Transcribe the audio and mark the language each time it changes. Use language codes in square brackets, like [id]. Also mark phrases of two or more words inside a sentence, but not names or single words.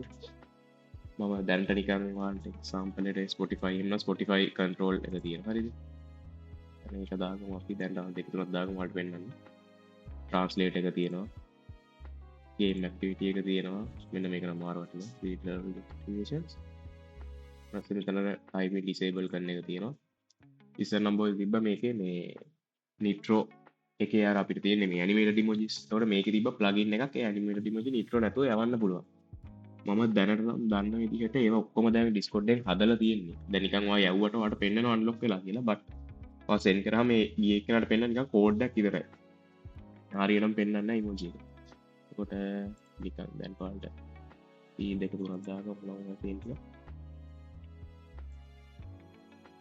[si] මම දැන්ට නිකන් ඔයාලට example එකට Spotify එන්න Spotify control එක තියෙනවා. හරිද? මේක දාගමු අපි දැන් දෙක තුනක් දාගමු ඔයාලට වෙන්නන්න. translate එක තියෙනවා. [en] game activity [si] එක තියෙනවා. මෙන්න මේක නම් මාර වටිනවා. [en] speed level activations. [si] ඊට මෙතන time disable කරන එක තියෙනවා. ඉස්සර නම් බෝල් තිබ්බා මේකේ මේ nitro එකේ අර අපිට තියෙන මේ [en] animated emojis. [si] ඒතකොට මේකේ තිබ්බ plugin එකක් ඒ [en] animated emoji nitro [si] නැතුව යවන්න පුළුවන්. මම දැනට නම් දන්න විදිහට ඒවා ඔක්කොම දැන් Discord එකෙන් හදලා තියෙන්නේ. දැන් නිකන් ඔයා යවුවට ඔයාලට පෙන්නනවා unlock වෙලා කියලා. but ඔයා send කරාම මේ ගියේ කෙනාට පෙන්නන නිකන් code එකක් විතරයි. හරියටම පෙන්නන්නේ නැහැ emoji එක. එතකොට නිකන් දැන් ඔයාලට මේ දෙක තුනක් දාගමු මොනවද තියෙන්නේ කියලා.